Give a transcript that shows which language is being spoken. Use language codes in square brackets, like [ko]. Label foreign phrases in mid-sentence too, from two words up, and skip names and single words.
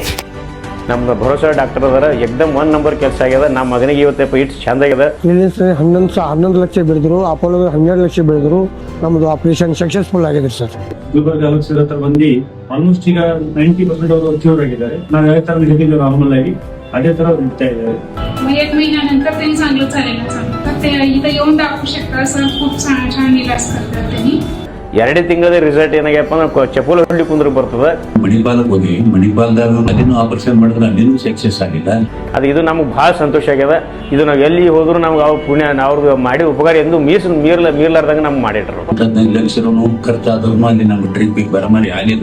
[kn] ನಮ್ದು ಭರೋಸಾ ಡಾಕ್ಟರ್ ಅದರ ಎಕ್ದಮ್ 1 ನಂಬರ್ ಕೆಲಸ ಆಗ್ಯದ. ನಮ್ಮ ಮಗನಿಗೆ ಇವತ್ತು ಇಟ್ಟು ಚಂದ ಆಗ್ಯದ. 11 ಲಕ್ಷ ಬೆಳೆದ್ರು, ಅಪೋಲೋ 12 ಲಕ್ಷ ಬೆಳೆದ್ರು. ನಮ್ದು [en] operation successful [kn] ಆಗಿದೆ ಸರ್. ಗುಲ್ಬರ್ಗ ಅಲಕ್ಸರ್ ಹತ್ರ ಬಂದು ಆಲ್ಮೋಸ್ಟ್ ಈಗ 90% ಅವರು ಕ್ಯೂರ್ ಆಗಿದ್ದಾರೆ. ನಾವು ಯಾವ ತರ ಹೇಳಿದ್ದೀವಿ ನಾರ್ಮಲ್ ಆಗಿ [mr] अదే तर एक महिन्यानंतर त्यांनी चांगलं चालेल तर ते इथं येऊन दाखवू शकता असं खूप छान इलाज करतात त्यांनी. [kn] 2 ತಿಂಗಳ ರಿಸಲ್ಟ್ ಏನಾಗಪ್ಪ ಅಂದ್ರೆ ಚಪ್ಪಲ್ ಹೊಡ್ಲಿ ಕುಂದ್ರ ಬರ್ತದೆ. ಮಣಿಪಾಲಕ್ಕೆ ಹೋಗಿ ಮಣಿಪಾಲದಾಗ ಅದೇನು ಆಪರೇಷನ್ ಮಾಡಿದ್ರೆ ಅದೇನು ಸಕ್ಸಸ್ ಆಗಿಲ್ಲ. ಅದು ಇದು ನಮ್ಗೆ ಭಾಳ ಸಂತೋಷ ಆಗ್ಯದ. ಇದು ನಾವು ಎಲ್ಲಿ ಹೋದ್ರು ನಮ್ಗೆ ಅವ್ರ ಪುಣ್ಯ ಅವ್ರದ್ದು ಮಾಡಿ ಉಪಕಾರ ಎಂದು ಮೀರ್ಲಾರ್ದಂಗ ನಮ್ಗೆ ಮಾಡಿಟ್ರು. 15 ಲಕ್ಷ ಖರ್ಚಾದ್ರೂ ಅಲ್ಲಿ ನಮ್ಮ ಟ್ರಿಪ್ಪಿಗೆ ಬರಮಾರಿ ಆಗಿಲ್ಲ.